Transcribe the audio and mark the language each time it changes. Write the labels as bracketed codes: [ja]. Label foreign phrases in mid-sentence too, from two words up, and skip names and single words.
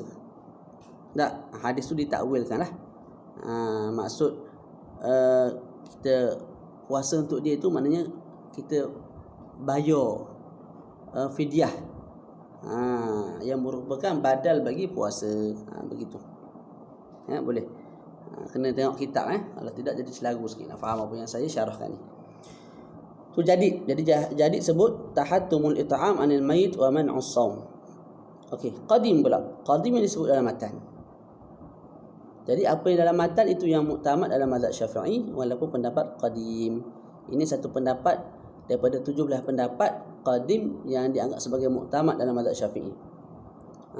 [ms] Tak, hadis tu ditakwilkan lah. Maksud kita puasa untuk dia tu maknanya kita bayar fidyah yang merupakan badal bagi puasa. Begitu. Boleh. Kena tengok kitab kalau tidak jadi selagu sikit nak faham apa yang saya syarahkan ni. Tu jadi sebut [ar] تحتم الإطعام عن الميت ومنع الصوم. [ms] Okey, qadim pula. Qadim yang disebut dalam matan. Jadi apa yang dalam matan itu yang muktamad dalam mazhab Syafi'i, walaupun pendapat qadim. Ini satu pendapat daripada 17 pendapat qadim yang dianggap sebagai muktamad dalam mazhab Syafi'i.